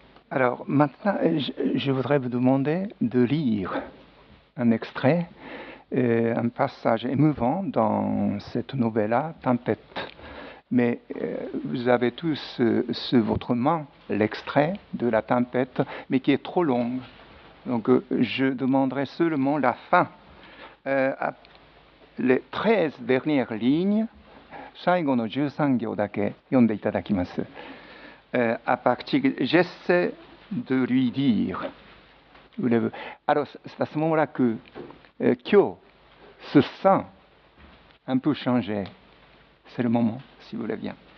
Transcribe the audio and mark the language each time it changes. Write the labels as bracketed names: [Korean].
[French] Alors maintenant, je voudrais vous demander de lire un extrait, un passage émouvant dans cette novella, Tempête. Mais vous avez tous sur votre main l'extrait de la Tempête, mais qui est trop long. Donc je demanderai seulement la fin. Les 13 dernières lignes [Japanese] 最後の13行だけ読んでいただきます。 [French] À partir, j'essaie de lui dire. Alors, c'est à ce moment-là que Kyo se sent un peu changé. C'est le moment, si vous voulez bien.